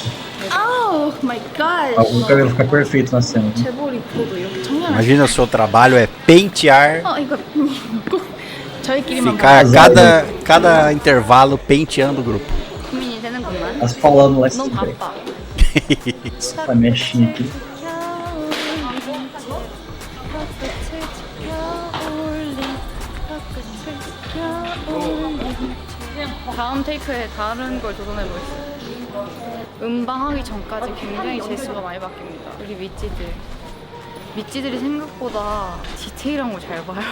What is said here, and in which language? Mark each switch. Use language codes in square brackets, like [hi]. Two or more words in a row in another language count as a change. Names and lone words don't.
[en] Oh my god. [pt] O cabelo fica perfeito na cena. [ko] 제 머리 보도 이렇게 청량. [pt] Imagina o seu trabalho é pentear, [ko] 이거 꼭 저희끼리만 [pt] ficar cada intervalo penteando o grupo. [ko] 고민이 되는구만. [pt] Elas falando lá [ko] 너무 [pt] sempre. [ko] 바빠. [pt] Essa mexinha aqui. [ko] 다음 테이크에 다른 걸 도전해보겠습니다. 음방하기 전까지 굉장히 제스처가 많이 바뀝니다. 우리 미찌들이 생각보다 디테일한 걸 잘 봐요.